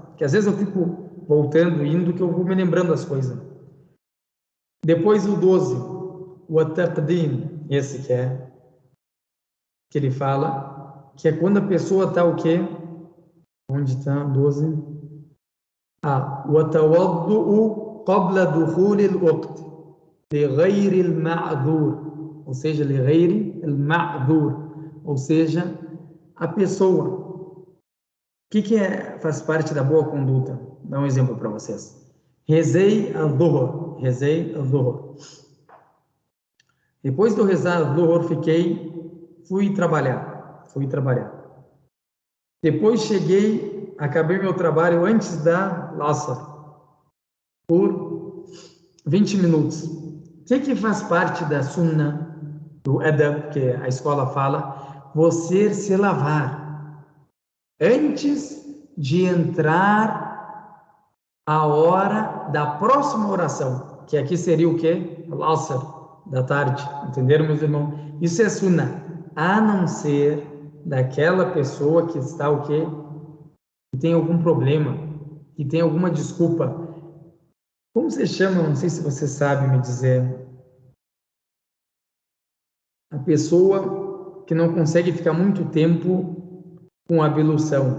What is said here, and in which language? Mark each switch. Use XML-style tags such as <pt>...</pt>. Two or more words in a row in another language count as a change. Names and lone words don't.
<pt>Porque às vezes eu fico voltando, indo, que eu vou me lembrando das coisas. Depois o 12, o ataqdim, esse que ele fala, que é quando a pessoa está o quê? Onde está 12? O</pt> <ar>التوضؤ قبل دخول الوقت لغير المعذور,</ar> <pt>ou seja,</pt> <ar>لغير المعذور,</ar> <pt>ou seja, a pessoa. O que faz parte da boa conduta? Vou dar um exemplo para vocês. Rezei al-dhuhr. Rezei al-dhuhr. Depois do rezar al-dhuhr, fui trabalhar. Depois cheguei, acabei meu trabalho antes da Asr, por 20 minutos. O que faz parte da sunnah, do adab, que a escola fala? Você se lavar antes de entrar a hora da próxima oração, que aqui seria o quê? Al-Asr, da tarde. Entenderam, meus irmãos? Isso é sunnah, a não ser daquela pessoa que está o quê? Que tem algum problema, que tem alguma desculpa. Como se chama? Não sei se você sabe me dizer. A pessoa que não consegue ficar muito tempo com a ablução.</pt>